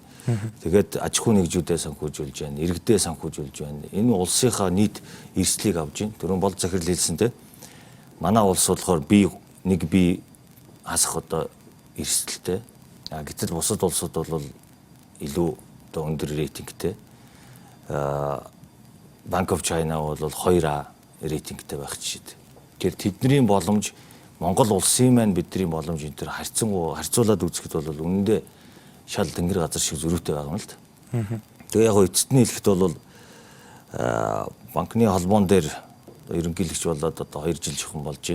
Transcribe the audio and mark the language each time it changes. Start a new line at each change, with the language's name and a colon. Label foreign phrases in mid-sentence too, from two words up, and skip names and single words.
Mongolian: Тэгээд аж ахуй нэгжүүдээ санхүүжүүлж байна, иргэдээ санхүүжүүлж байна. Энэ улсынхаа нийт эрсдлийг авж байна. Түрүүн бол захирал хэлсэнтэй. Манай улс болохоор нэг бие хасах одоо эрсдэлтэй. Гэтэл бусад улсууд бол илүү одоо өндөр рейтингтэй. Bank of China бол 2A рейтингтэй байх жишээ. Тэгэхээр тэдний боломж Монгол улсын маань бидний боломж энэ төр харьцуулаад үзэхэд бол үнэндээ шал тэнгэр газар шиг зөрүүтэй байгаа юм л да. Тэгээ яг эцэдний хэлэхэд бол банкны холбоон дээр ерөнхийлөгч болоод одоо 2 жил жоохон болж байна.